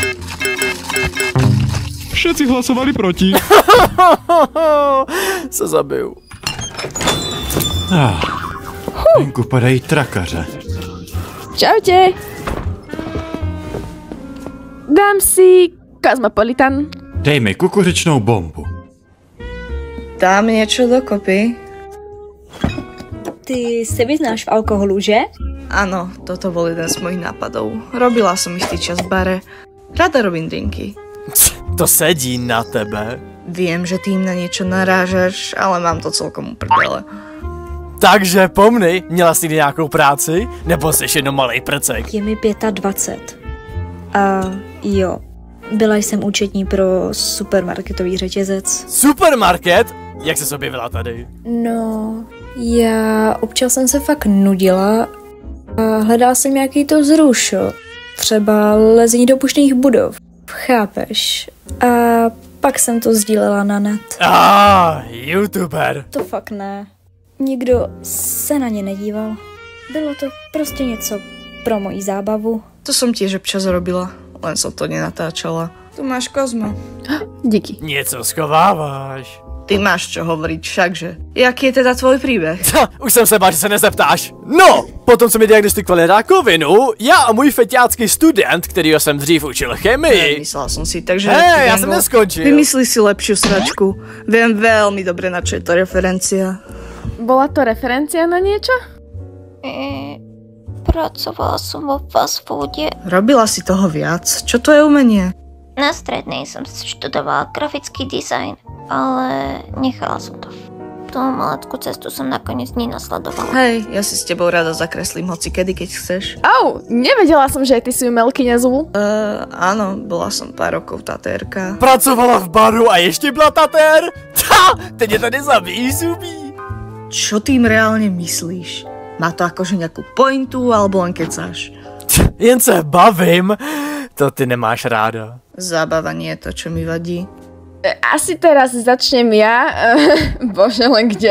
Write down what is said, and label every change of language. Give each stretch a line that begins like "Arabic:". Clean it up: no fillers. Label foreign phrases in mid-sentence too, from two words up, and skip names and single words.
Slovak: Všetci hlasovali proti.
Czech: Se zabiju. Venku padají trakaře. Čaute. Dám si Cosmopolitan. Dej mi kukuřičnou bombu.
Slovak: Dám niečo dokopy.
Czech: Ty se vyznáš v alkoholu, že?
Slovak: Áno, toto bol jeden z mojich nápadov. Robila som istý čas v bare. Rada robím drinky. To sedí na tebe. Viem, že tým na niečo narážaš, ale mám to celkom uprdele.
Czech: Takže pomny, měla jsi nějakou práci? Nebo jsi jenom malej prcek? Je mi 25. A jo, byla jsem účetní pro supermarketový řetězec. Supermarket? Jak se objevila tady? No, já občas jsem se fakt nudila a hledala jsem nějaký to vzrušo. Třeba lezení do pušných budov, chápeš? A pak jsem to sdílela na net. YouTuber. To fakt ne. Nikdo se na ně nedíval. Bylo to prostě něco pro moji zábavu.
Slovak: To som tiež občas robila, len som to nenatáčala. Tu máš Kozmo.
Czech: Díky. Něco schováváš.
Slovak: Ty máš čo hovoriť všakže. Jaký je teda tvoj príbeh?
Czech: Už jsem se bál, že se nezeptáš. No, potom co mi diagnostikovali rakovinu, já a můj feťácký student, kterýho jsem dřív učil chemii.
Slovak: Myslela som si, takže...
Czech: Hej, já jsem neskončil.
Slovak: Vymysli si lepšiu sračku. Viem veľmi dobre, na čo je to referencia. Bola to referencia na niečo? Pracovala som vo fast foode. Robila si toho viac? Čo to je umenie? Na strednej som študovala grafický dizajn, ale nechala som to. Tú mladskú cestu som nakoniec nenasledovala. Hej, ja si s tebou rada zakreslím hoci kedy, keď chceš. Nevedela som, že aj ty si umelkyňa zvuku. Áno, bola som pár rokov tatérka.
Czech: Pracovala v baru a ještě byla tatér? Teď je tady zabíjí, zubí.
Slovak: Čo tým reálne myslíš? Má to akože nejakú pointu, alebo len kecáš?
Czech: Jen se bavím. To ty nemáš ráda.
Slovak: Zábava nie je to, čo mi vadí. Asi teraz začnem ja. Bože, len kde.